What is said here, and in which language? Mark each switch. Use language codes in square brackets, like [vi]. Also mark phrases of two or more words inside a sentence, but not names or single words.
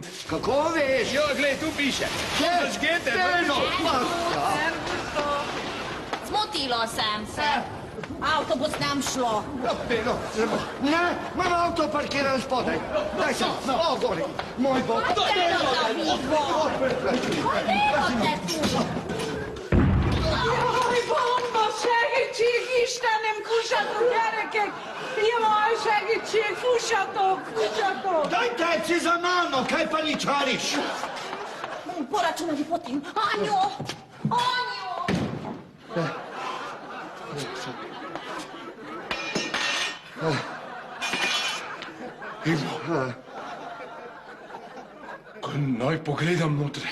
[sl] Kako veš? Jo, glej, tu piše. Žgete, Beno. Zmotilo sem se. Avtobus nam šlo. Beno, ne, imam avto parkiran spodaj. Daj se, gori. Moj bog. [hu] Jaj, bomba, segítség, Istenem, fussatok, gyerekek! Jaj, segítség, fussatok, fussatok! [sl] Daj teci za mano, kaj pa ničariš? Poračunali potem. Anjo! Anjo! Naj pogledam notri.